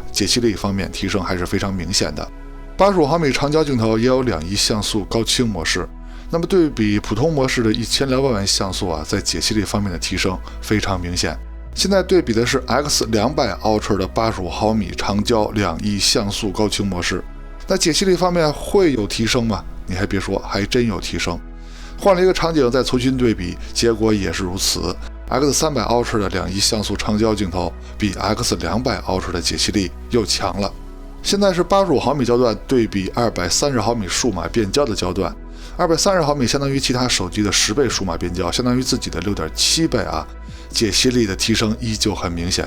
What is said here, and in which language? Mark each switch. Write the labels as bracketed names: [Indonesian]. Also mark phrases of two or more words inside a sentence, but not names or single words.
[Chinese] 解析力方面提升還是非常明顯的。85毫米長焦鏡頭也有2.1像素高清模式，那麼對比普通模式的1200萬像素啊，在解析力方面的提升非常明顯。现在对比的是 X200 Ultra 的85毫米長焦2.1像素高清模式，那解析力方面會有提升嗎？你還別說，還真有提升。換了一個場景再重新對比，結果也是如此。X300 Ultra 的2.1像素長焦鏡頭比 X200 Ultra 的解析力又強了。現在是85毫米焦段對比230毫米數碼變焦的焦段，230毫米相當於其他手機的10倍數碼變焦，相當於自己的6.7倍啊，解析力的提升依舊很明顯。